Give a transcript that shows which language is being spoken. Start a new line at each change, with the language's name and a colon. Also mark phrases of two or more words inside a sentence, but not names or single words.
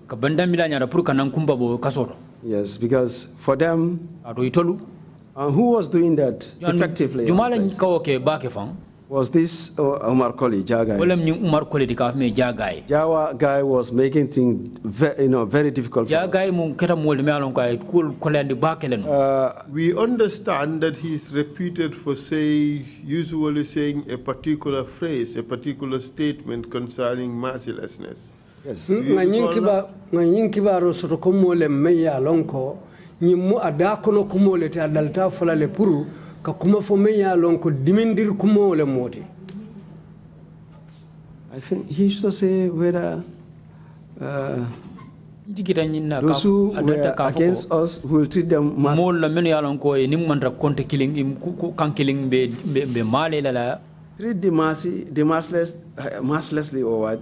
English: Yes, because for them, who was doing that effectively? Was this Omar Koli, Jagai?
Mandingo: Umar Koli di kaf me Jagai.
English: Jawa guy was making things very difficult for
Mandingo: Jagai mun keta molde me alon ko ay kul kolandi bakelen.
English: We understand that he's reputed for usually saying a particular phrase, a particular statement concerning mercilessness. Yes.
Mandingo: Ngin kibaro soto ko mole me ya lonko nyimu adakono ko mole ta dalta fulale puru ka kuma fo me ya lonko dimindir ko mole moti.
English: I think he used to say whether those who were against us will treat them treat the mercilessly or what?